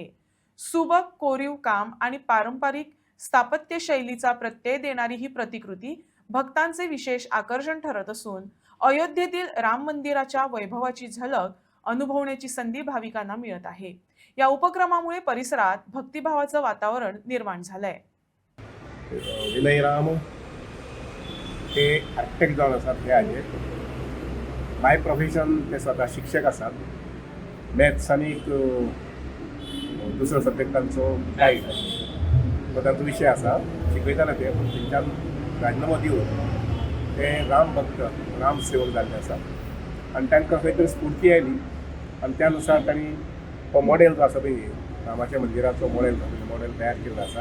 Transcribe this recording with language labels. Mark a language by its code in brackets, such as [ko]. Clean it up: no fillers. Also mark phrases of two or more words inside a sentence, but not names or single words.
[mr] सुबक कोरीव काम आणि पारंपरिक स्थापत्य शैलीचा प्रत्यय देणारी ही प्रतिकृती भक्तांचे विशेष आकर्षण ठरत असून अयोध्येतील राम मंदिराच्या वैभवाची झलक अनुभवण्याची संधी भाविकांना मिळत आहे. या उपक्रमामुळे परिसरात भक्तिभावाचं वातावरण निर्माण झालंय. [kok] विनय राम हे आर्किटेक्ट जावन आसात. ते हाजे [en] by profession [kok] ते स्वता शिक्षक आसात. मॅथ्स आनी दुसऱ्या सब्जेक्टांचो गायड तो तांचो विशय आसा. शिकयताले ते पूण तेंच्यान राजिनामो दिवन ते राम भक्त राम सेवक जाल्ले आसात आनी तांकां खंय तरी स्फूर्ती आयली आनी त्या अनुसार तांणी हो मॉडेल जो आसा पळय रामाच्या मंदिराचो मॉडेल तयार केल्लो आसा.